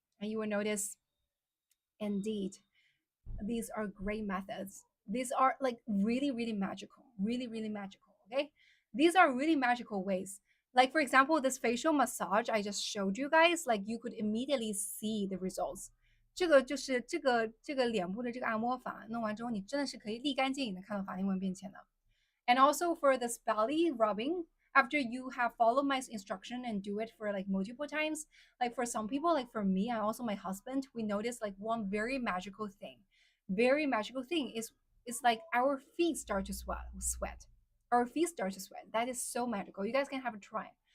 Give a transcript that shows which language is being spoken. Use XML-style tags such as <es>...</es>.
<en>And you will notice, indeed, these are great methods. These are like really, really magical, really, really magical. Okay. These are really magical ways. Like, for example, this facial massage I just showed you guys, like you could immediately see the results.</en> <zh>这个脸部的这个按摩法弄完之后，你真的是可以立竿见影的看到法令纹变浅的。</zh> <en>And also for this belly rubbing, after you have followed my instruction and do it for like multiple times, like for some people, like for me and also my husband, we notice like one very magical thing. Very magical thing is like our feet start to sweat. Our feet start to sweat. That is so magical. You guys can have a try.</en>